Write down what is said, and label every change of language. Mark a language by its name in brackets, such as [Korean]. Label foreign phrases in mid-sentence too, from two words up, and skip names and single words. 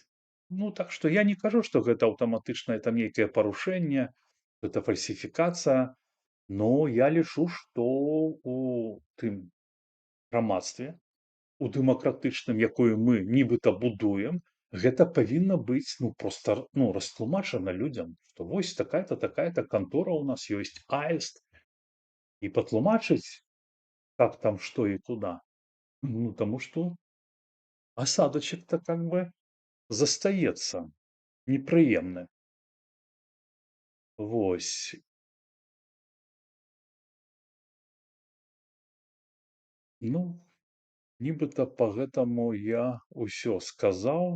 [Belarusian] Ну, так што я не кажу, што гэта аўтаматычнае там нейкае парушэнне, гэта фальсіфікацыя, но я лічу, што у тым грамадстве, у дэмакратычным, якое мы нібыта будуем, гэта павінна быць проста растлумачана людзям, што вось такая-то, такая-то кантора ў нас ёсць, аіст, і патлумачыць, как там, што і куда. Ну, таму што асадачак-то как бы застаецца непрыемны. Вось. Ну, нібыта па гэтаму я ўсё сказаў.